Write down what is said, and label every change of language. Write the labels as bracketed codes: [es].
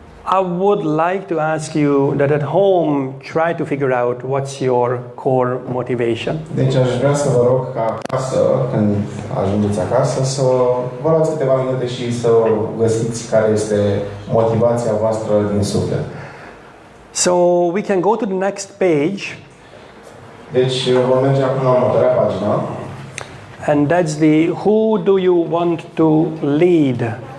[en] I would like to ask you that at home, try to figure out what's your core motivation. [ro] Deci aș vrea să vă rog ca acasă, când ajungeți acasă, să vă luați câteva minute și să găsiți care este motivația voastră din suflet. [en] So we can go to the next page. [ro] Deci vom merge acum la următoarea pagină. [en] And that's the who do you want to lead?